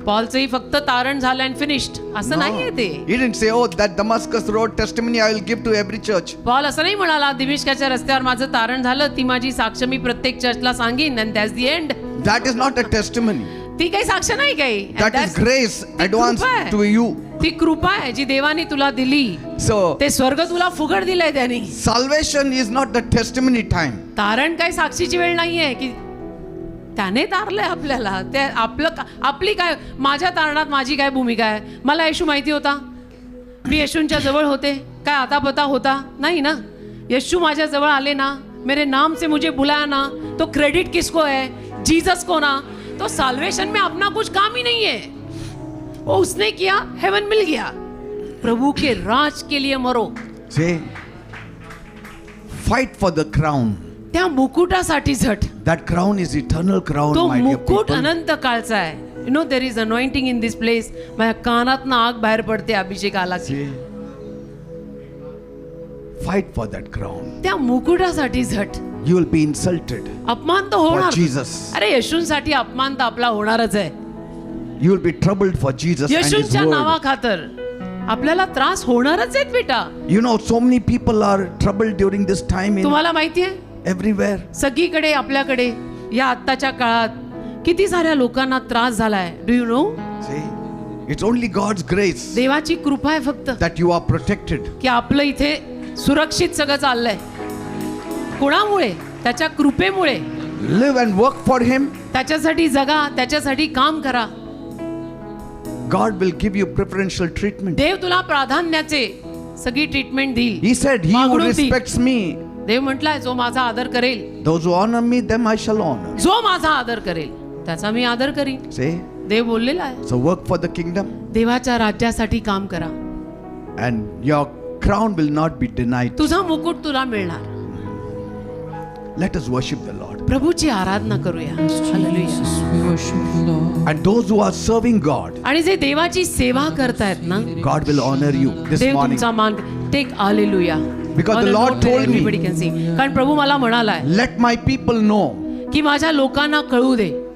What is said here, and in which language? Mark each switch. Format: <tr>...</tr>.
<mr>पॉलचंही फक्त तारण झालं आणि फिनिश्ड असं नाहीये ते.</mr> <en>He didn't say, oh, that Damascus road testimony I will give to every church.</en> <mr>Paul असं नाही म्हणाला, दिमिश्काच्या रस्त्यावर माझं तारण झालं, ती माझी साक्ष मी प्रत्येक चर्चला सांगेन</mr> <en>and that's the end. That is not a testimony.</en> <mr>ती काही साक्ष नाही काही. And</mr> <en>That is that's- grace</en> <mr>ती</mr> <en>advanced</en> <mr>कृपा आहे.</mr> <en>to you.</en> <mr>ती कृपा आहे जी देवाने तुला दिली.</mr> <en>So,</en> <mr>ते स्वर्ग तुला फुकट दिलंय त्यांनी.</mr> <en>salvation is not the testimony time.</en> <mr>तारण काही साक्षीची वेळ नाहीये की त्याने तारलंय आपल्याला. ते आपली काय, माझ्या तारणात माझी काय भूमिका आहे. मला येशू माहिती होता, मी येशूंच्या जवळ होते, काय आता पता होता नाही ना. येशू माझ्या जवळ आले ना,</mr> <hi>मेरे नाम से मुझे बुलाया ना, तो क्रेडिट किसको है, जीसस को ना. तो साल्वेशन में अपना कुछ काम ही नहीं है, वो उसने किया, हेवन मिल गया. प्रभु के राज के लिए मरो.</hi> <en>Say, fight for the crown.</en> <mr>त्या मुकुटासाठी झट.</mr> <en>That crown is eternal crown,</en> <mr>तो</mr> <en>my dear</en> <mr>मुकुट</mr> <en>people.</en> <mr>अनंत काळचा आहे.</mr> <en>You know there is anointing in this place.</en> <mr>माझ्या कानात ना आग बाहेर पडते अभिषेक आला की.</mr> <en>See, fight for that crown.</en> <mr>त्या मुकुटासाठी झट.</mr> <en>You will be insulted</en> <mr>अपमान तर</mr> <en>for</en> <mr>होणार.</mr> <en>Jesus.</en> <mr>अरे येशूंसाठी अपमान तर आपला होणारच आहे.</mr> <en>You will be troubled for Jesus and His</en> <mr>येशूंच्या</mr> <en>word.</en> <mr>नावाखातर आपल्याला त्रास होणारच आहेत बेटा.</mr> <en>You know, so many people are troubled during this time in</en> <mr>तुम्हाला माहितीये,</mr> <en>everywhere.</en> <mr>सगळीकडे आपल्याकडे या आत्ताच्या काळात किती साऱ्या लोकांना त्रास झालाय.</mr> <en>Do you know. See, it's only God's grace</en> <mr>देवाची कृपा आहे फक्त</mr> <en>that you are protected.</en> <mr>की आपलं इथे सुरक्षित सगळं चाललंय. कुणामुळे? त्याच्या कृपेमुळे.</mr> <en>Live and work for Him.</en> <mr>त्याच्यासाठी जगा, त्याच्यासाठी काम करा.</mr> <en>God will give you preferential treatment.</en> <mr>देव तुला प्राधान्याचे सगळी ट्रीटमेंट देईल.</mr> <en>He said, He who</en> <mr>वागणूक देईल.</mr> <en>respects me,</en> <mr>देव म्हटलाय, जो माझा आदर करेल,</mr> <en>those who honor me, them I shall honor.</en> <mr>जो माझा आदर करेल त्याचा मी आदर करीन.</mr> <en>See,</en> <mr>देव बोललेला आहे.</mr> <en>so work for the kingdom,</en> <mr>देवाच्या राज्यासाठी काम करा.</mr> <en>and your crown will not be denied.</en> <mr>तुझा मुकुट तुला मिळणार.</mr> <en>Let us worship the Lord.</en> <mr>प्रभूची आराधना करूया. Hallelujah.</mr> <en>And those who are serving God,</en> <mr>आणि जे देवाची सेवा करतायत ना,</mr> <en>God will honor you this</en> <mr>Dev</mr> <en>morning.</en> <mr>तुमचा मान. Take hallelujah.</mr> <en>Because On the a Lord note where told me, everybody can see.</en> <mr>कारण प्रभू मला म्हणालाय</mr> <en>let my people know</en> <mr>की माझ्या लोकांना कळू दे</mr>